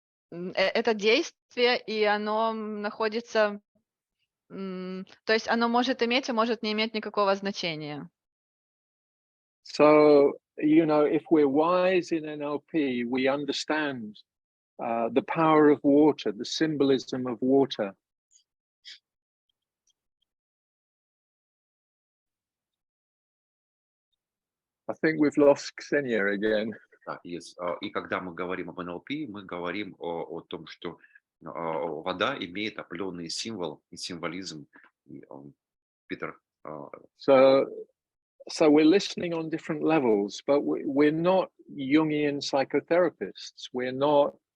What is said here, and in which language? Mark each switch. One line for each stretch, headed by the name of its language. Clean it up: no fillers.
Russian: Это действие, и оно находится, то есть оно может иметь, а может не иметь никакого значения.
English: So, if we're wise in NLP, we understand the power of water, the symbolism of water. I think we've lost Ksenia again. Yes.
Russian: И когда мы говорим об НЛП, мы говорим о том, что вода имеет определенный символ и символизм. Питер.
English: So we're listening on different levels, but we're not Jungian psychotherapists. We're not.